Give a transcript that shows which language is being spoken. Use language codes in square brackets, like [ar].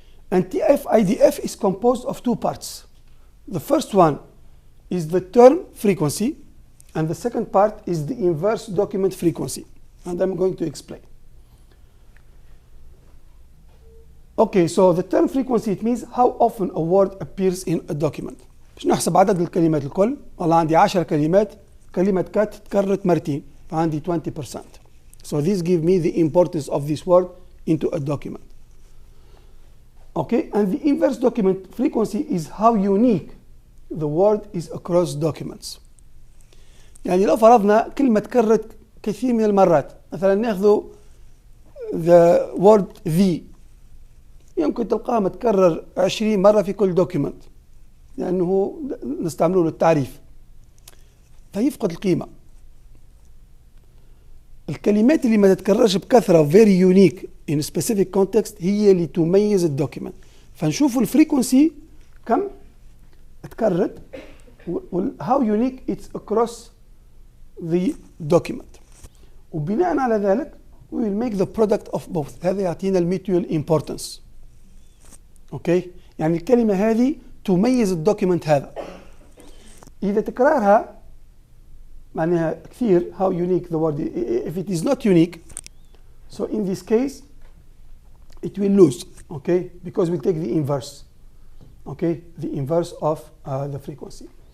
[en] And TF-IDF is composed of two parts. The first one is the term frequency, and the second part is the inverse document frequency. And I'm going to explain. Okay, so the term frequency, it means how often a word appears in a document. [ar] باش نحسب عدد الكلمات الكل. والله عندي 10 كلمات، كلمة كات تكررت مرتين، فعندي 20%. [en] So this gives me the importance of this word into a document. Okay, and the inverse document frequency is how unique the word is across documents. [ar] يعني لو فرضنا كلمة تكررت كثير من المرات، مثلا ناخذ [en] the word the، [ar] يمكن تلقاها متكرر 20 مرة في كل دوكيمنت، لأنه نستعمله للتعريف، فيفقد القيمة. الكلمات اللي ما تتكررش بكثرة [en] very unique in a specific context [ar] هي اللي تميز الدوكيمنت. فنشوف الفريكونسي كم اتكررت [en] how unique it's across the document. [ar] وبناء على ذلك [en] we will make the product of both. [ar] هذا يعطينا الميتيوال importance. اوكي يعني الكلمة هذه تميز الدوكيمنت هذا. إذا تكرارها معناها كثير [en] how unique the word if it is not unique so in this case it will lose, okay, because we take the inverse, okay, the inverse of the frequency.